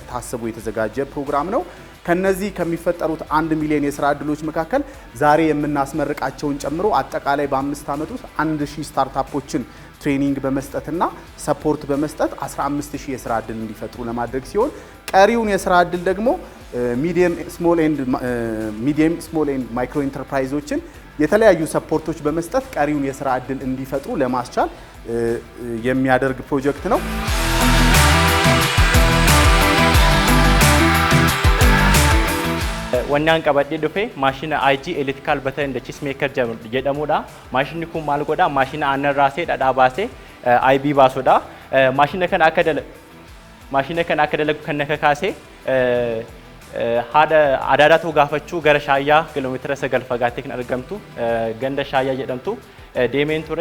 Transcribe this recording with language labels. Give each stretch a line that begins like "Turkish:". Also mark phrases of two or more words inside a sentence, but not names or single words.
Amharic: ታስቦ የተዘጋጀ ፕሮግራም ነው። ከነዚህ ከሚፈጠሩት 1 ሚሊዮን የስራ ዕድሎች መካከል ዛሬ የምናስመርቃቸውን ጨምሮ አጠቃላይ በ5 ዓመት ውስጥ 1000 ስታርታፖችን ትሬኒንግ በመስጠትና ሰፖርት በመስጠት 15000 የስራ ዕድል እንዲፈጥሩ ለማድረግ ሲሆን ቀሪውን የስራ ዕድል ደግሞ
English: medium small and micro enterprises
Amharic: የተለያዩ ሰፖርቶች በመስጠት ቀሪውን የስራ ዕድል እንዲፈጥሩ ለማስቻል የሚያደርግ ፕሮጀክት ነው።
Oromo: Wannaan qabadhee dhufe maashina IG
English: electrical bata and cheese maker
Oromo: jedhamudha. Maashinni kun maal godha? Maashina aannan raasee dhadhaa baasee IB baasudha. Maashina kana akka dalagu kan akka kaasee haadha adaadatu gaafachuu gara shaayyaa kiiloomeetira 9 fagaattee kan argamtu ganda shaayyaa jedhamtu deemeen ture.